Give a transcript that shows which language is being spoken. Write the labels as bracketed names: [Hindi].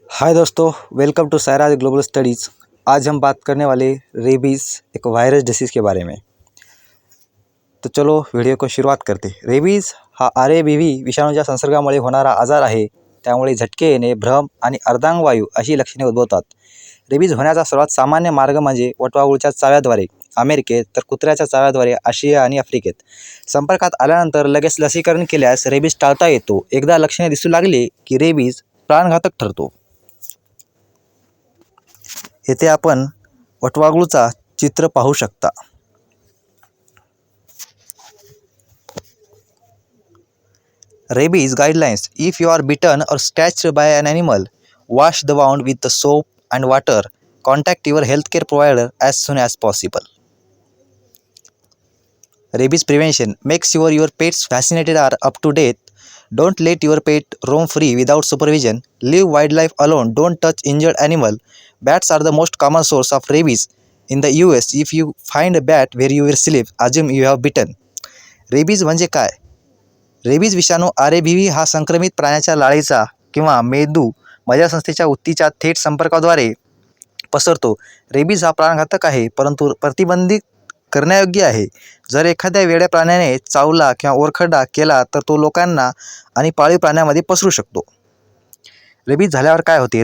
[Hindi] हाय दोस्तों, welcome to Sairaj global studies. आज हम बात करने वाले रेबीज़ एक वायरस डिसीज़ के बारे में। तो चलो व्हिडिओ को सुरुवात करते। [Marathi] रेबीज हा RABV विषाणूच्या संसर्गामुळे होणारा आजार आहे। त्यामुळे झटके येणे, भ्रम आणि अर्धांगवायू अशी लक्षणे उद्भवतात। रेबीज होण्याचा सर्वात सामान्य मार्ग म्हणजे वटवाघूळच्या चाव्याद्वारे अमेरिकेत, तर कुत्र्याच्या चाव्याद्वारे आशिया आणि आफ्रिकेत। संपर्कात आल्यानंतर लगेच लसीकरण केल्यास रेबीज टाळता येतो। एकदा लक्षणे दिसू लागली की रेबीज प्राणघातक ठरतो। येथे आपण वटवाघूळचा चित्र पाहू शकता। [English] Rabies guidelines: if you are bitten or scratched by an animal, wash the wound with the soap and water. Contact your healthcare provider as soon as possible. Rabies prevention: make sure your pets vaccinated are up to date. Don't let your pet roam free without supervision. Leave wildlife alone. Don't touch injured animal. Bats are the most common source of rabies. In the US, if you find a bat where you will sleep, assume you have bitten. [Marathi] Rabies म्हणजे काय? Rabies विषाणू RABV हा संक्रमित प्राण्याच्या लाळेचा किंवा मेंदू मज्जासंस्थेच्या ऊतीच्या थेट संपर्काद्वारे पसरतो। रेबीज हा प्राणघातक आहे, परंतु प्रतिबंधित करण्यायोग्य आहे। जर एखाद्या वेड्या प्राण्याने चावला किंवा ओरखडा केला तर तो लोकांना आणि पाळीव प्राण्यामध्ये पसरू शकतो। रेबीज झाल्यावर काय होते?